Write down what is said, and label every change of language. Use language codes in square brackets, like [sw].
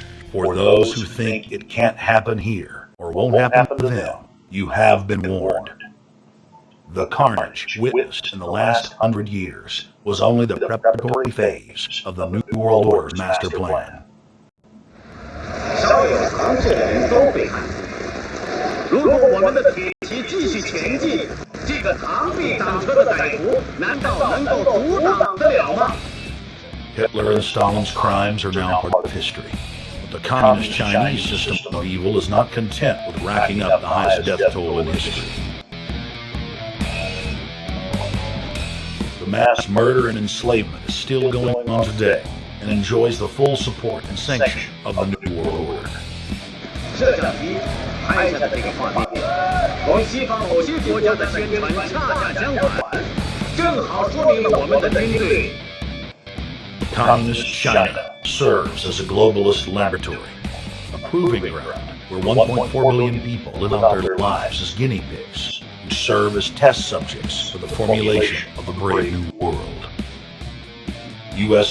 [en] For those who think it can't happen here, or won't happen to them, you have been warned. The carnage witnessed in the last 100 years was only the preparatory phase of the New World Order's master plan. [zh] 稍有常识的人都会看出，如果我们的铁骑继续前进，这个螳臂挡车的歹徒难道能够阻挡得了吗？ [en] Hitler and Stalin's crimes are now part of history. But the communist Chinese system of evil is not content with racking up the highest death toll in history. The mass murder and enslavement is still going on today and enjoys the full support and sanction of the New World Order. [zh] 摄像机拍下的这个画面，同西方某些国家的宣传恰恰相反，正好说明了我们的军队。 [en] Communist China serves as a globalist laboratory, a proving ground where 1.4 billion people live out their lives as guinea pigs, to serve as test subjects for the formulation of the brave new world. U.S.